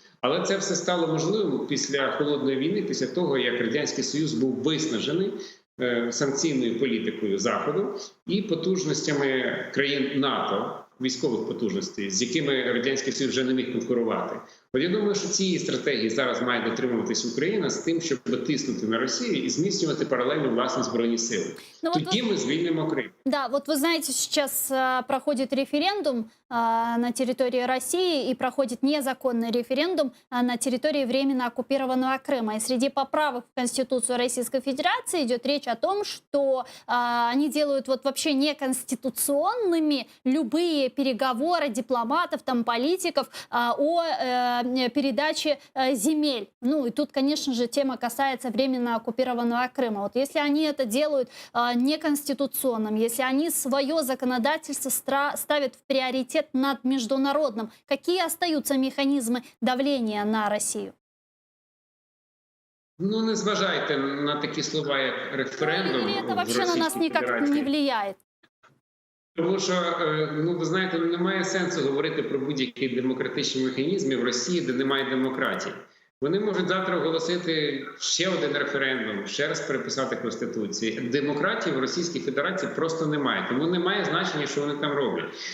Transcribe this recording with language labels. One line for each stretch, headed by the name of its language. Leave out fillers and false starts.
Ukrainian: Але це все стало можливим після Холодної війни, після того, як Радянський Союз був виснажений санкційною політикою Заходу і потужностями країн НАТО, військових потужностей, з якими Радянський Союз вже не міг конкурувати. От я думаю, що цієї стратегії зараз має дотримуватись Україна з тим, щоб тиснути на Росію і зміцнювати паралельно власні збройні сили. Тоді ми звільнимо Крим.
Russian: Да, вот вы знаете, сейчас проходит референдум на территории России и проходит незаконный референдум на территории временно оккупированного Крыма. И среди поправок в Конституцию Российской Федерации идет речь о том, что они делают вот вообще неконституционными любые переговоры дипломатов, там, политиков о передаче земель. Ну и тут, конечно же, тема касается временно оккупированного Крыма. Вот если они это делают неконституционным, если они свое законодательство ставят в приоритет над международным, какие остаются механизмы давления на Россию?
Ukrainian: Ну, не зважайте на такі слова, як референдум.
Russian: Или это вообще на нас никак не влияет?
Ukrainian: Тому що, ви знаєте, немає сенсу говорити про будь-які демократичні механізми в Росії, де немає демократії. Вони можуть завтра оголосити ще один референдум, ще раз переписати Конституцію. Демократії в Російській Федерації просто немає. Тому немає значення, що вони там роблять.